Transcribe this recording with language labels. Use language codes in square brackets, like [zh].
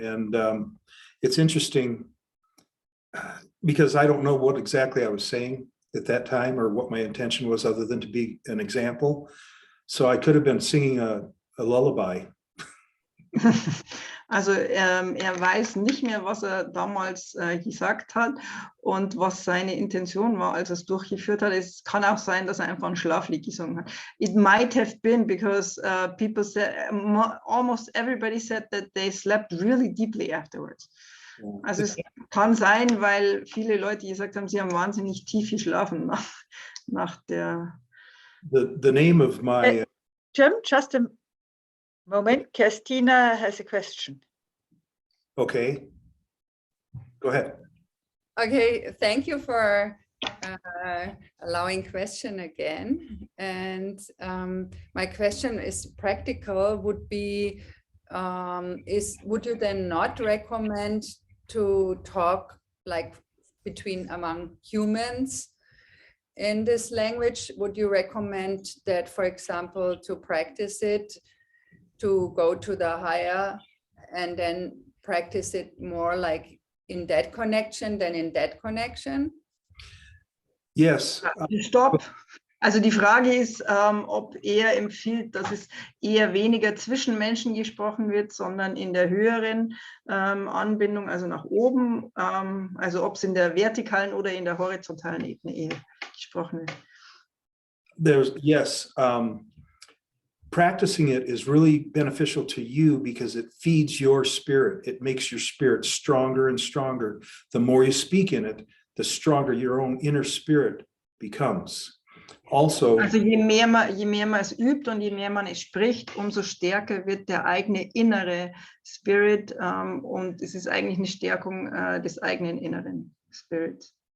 [en] And it's interesting because I don't know what exactly I was saying. at that time or what my intention was other than to be an example. So I could have been singing a lullaby. [de] Also er weiß nicht mehr, was er damals gesagt hat und was seine Intention war, als er es durchgeführt hat. Es kann auch sein, dass er einfach ein Schlaflied gesungen hat. [en] It might have been because people said, almost everybody said that they slept really deeply afterwards. [de] Also es kann sein, weil viele Leute gesagt haben, sie haben wahnsinnig tief geschlafen nach der... [en] The name of my... Jim, just a moment. Christina has a question. Okay. Go ahead. Okay, thank you for allowing question again. And my question is practical, would be, would you then not recommend to talk like among humans in this language? Would you recommend that, for example, to practice it, to go to the higher and then practice it more like in that connection than in that connection? Yes. [de] Stopp. Also die Frage ist, ob er empfiehlt, dass es eher weniger zwischen Menschen gesprochen wird, sondern in der höheren Anbindung, also nach oben, also ob es in der vertikalen oder in der horizontalen Ebene eher gesprochen wird. [en] Yes. Practicing it is really beneficial to you because it feeds your spirit. It makes your spirit stronger and stronger. The more you speak in it, the stronger your own inner spirit becomes. [de] Also, je mehr man es übt und je mehr man es spricht, umso stärker wird der eigene innere Spirit und es ist eigentlich eine Stärkung des eigenen inneren Spirits.